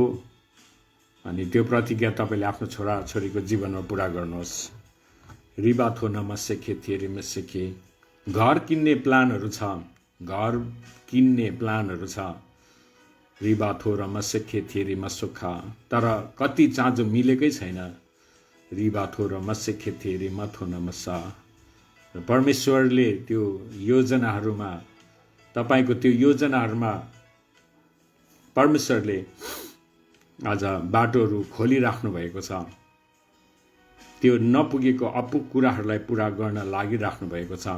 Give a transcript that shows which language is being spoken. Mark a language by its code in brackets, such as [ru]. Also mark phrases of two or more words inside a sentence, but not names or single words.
[ne] अनि त्यो प्रतिज्ञा तपाईँले आफ्नो छोराछोरीको जीवनमा पुरा गर्नुहोस्। रिबा थो नमसेखे थिएरीमा सेखे। घर किन्ने प्लानहरू छ, घर किन्ने प्लानहरू छ। रिबा थो रमसेखे थिएरीमा सुखा, तर कति चाँजो मिलेकै छैन। रिबा थो रमसेखे थिएरी मथो नमसा। परमेश्वरले त्यो योजनाहरूमा तपाईँको त्यो योजनाहरूमा परमेश्वरले आज बाटोहरू खोलिराख्नु भएको छ। त्यो नपुगेको अपुग कुराहरूलाई पुरा गर्न लागिराख्नु भएको छ।